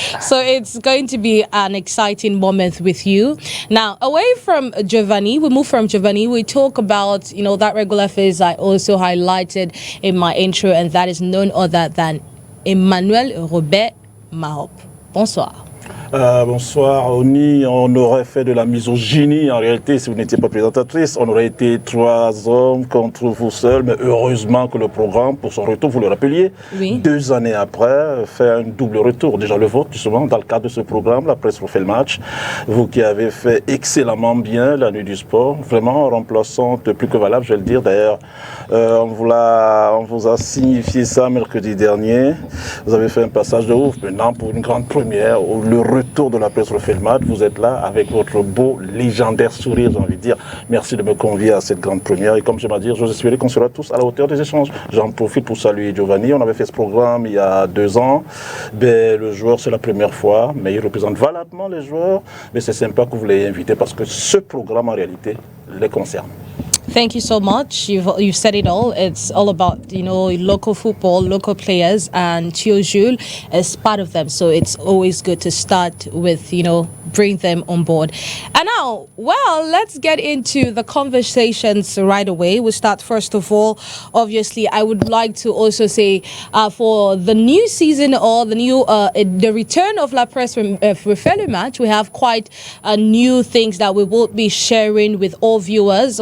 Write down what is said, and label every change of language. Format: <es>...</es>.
<en>So it's going to be an exciting moment with you. Now, away from Giovanni, we move from Giovanni. We talk about that regular face I also highlighted in my intro, and that is none other than Emmanuel MAHOP.</en> <fr>Bonsoir. Bonsoir, ONI. On aurait fait de la misogynie en réalité si vous n'étiez pas présentatrice. On aurait été 3 hommes contre vous seuls, mais heureusement que le programme, pour son retour, vous le rappeliez, oui. 2 années après, fait un double retour. Déjà le vôtre, justement, dans le cadre de ce programme, la presse refait le match. Vous qui avez fait excellemment bien la nuit du sport, vraiment remplaçante, plus que valable, je vais le dire. D'ailleurs, on vous a signifié ça mercredi dernier. Vous avez fait un passage de ouf. Maintenant, pour une grande première, le retour de la presse refait le match, vous êtes là avec votre beau, légendaire sourire, j'ai envie de dire. Merci de me convier à cette grande première. Et comme j'aime à dire, j'ose espérer qu'on sera tous à la hauteur des échanges. J'en profite pour saluer Giovanni. On avait fait ce programme il y a 2 ans. Le joueur, c'est la première fois, mais il représente valablement les joueurs. Mais c'est sympa que vous l'ayez invité parce que ce programme, en réalité, les concerne.</fr> <en>Thank you so much. You've said it all. It's all about, local football, local players, and Jules is part of them. So it's always good to start with, bring them on board. And now, let's get into the conversations right away. We'll start first of all. Obviously, I would like to also say for the new season or the return of La Presse refait le match, we have quite new things that we will be sharing with all viewers.</en>